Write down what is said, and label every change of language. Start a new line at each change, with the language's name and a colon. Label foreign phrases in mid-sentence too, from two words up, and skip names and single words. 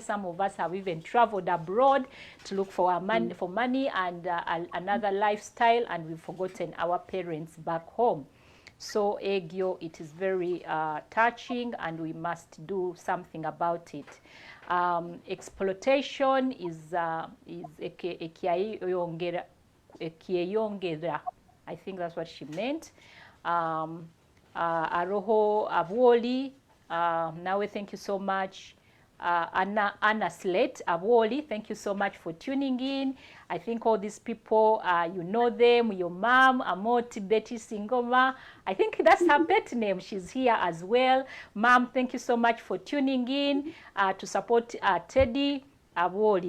English: Some of us have even traveled abroad to look for our money and another lifestyle, and we've forgotten our parents back home. So Egyo, it is very touching, and we must do something about it. Exploitation is ekiyongera. I think that's what she meant.
Nyoro: Aroho Abwooli, nawe,
English: thank you so much. Anna Slate Abwooli, thank you so much for tuning in. I think all these people, you know them, your mom, Amoti Betty Singoma. I think that's her pet name. She's here as well. Mom, thank you so much for tuning in to support Teddy Abwooli.